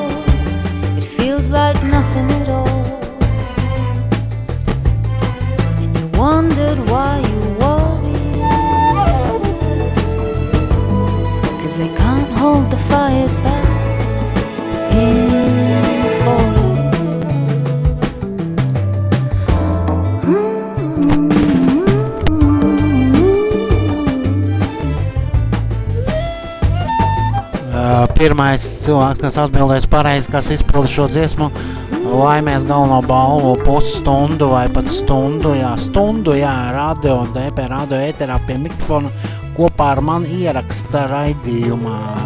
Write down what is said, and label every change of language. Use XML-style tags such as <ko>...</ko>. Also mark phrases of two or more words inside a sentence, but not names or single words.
<en>It feels like nothing at all. Wondered why you worried, 'cause they can't hold the fires back in forests.</en> <lv>Pirmais cilvēks, kas atbildēs pareizi, kas izpilda šo dziesmu, laimēs galveno balvu pusstundu vai pat stundu, radio un DP radio ēterā pie mikrofona kopā ar mani ieraksta raidījumā.</lv>